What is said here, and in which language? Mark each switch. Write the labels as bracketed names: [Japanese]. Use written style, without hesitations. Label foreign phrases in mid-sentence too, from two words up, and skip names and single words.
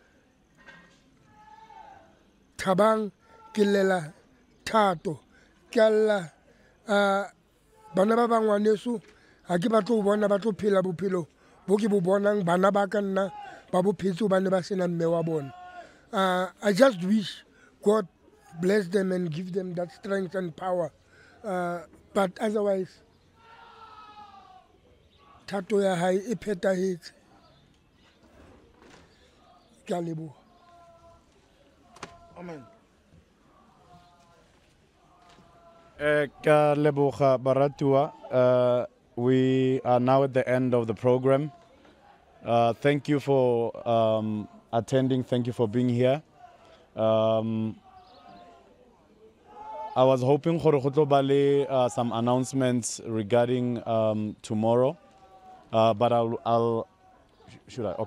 [Southern Sotho] Thabang ke lela Thato ke alla bana ba bangwaneso ha ke batlo o bona ba tlo phela bophelo bo ke bo bonang bana ba ka nna ba bophetse ba ne ba sena mme wa bona. [English] I just wish God bless them and give them that strength and power, but otherwise [Southern Sotho] Thato ya hae e phethahetse. Ke a leboha. Amen. [Tswana] Ka leboga baratua. [English] We are now at the end of the program. Thank you for attending. Thank you for being here. I was hoping for some announcements regarding tomorrow, but I'll should I?